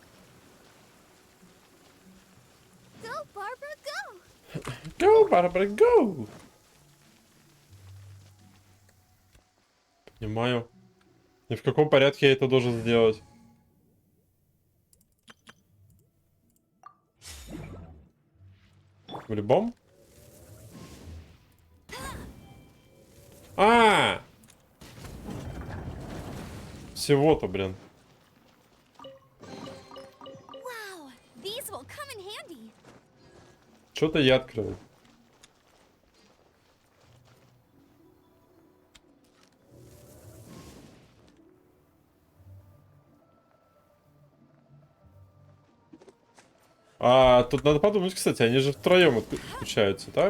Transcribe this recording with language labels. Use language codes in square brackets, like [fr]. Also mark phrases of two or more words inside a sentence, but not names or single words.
[en] Go, Barbara, go! Go, Barbara, go! [ru] Понимаю. И в каком порядке я это должен сделать? В любом? А! Всего-то, блин. [en] Wow, these will come in handy. [ru] Что-то я открыл. А, тут надо подумать, кстати, они же втроем отключаются, да?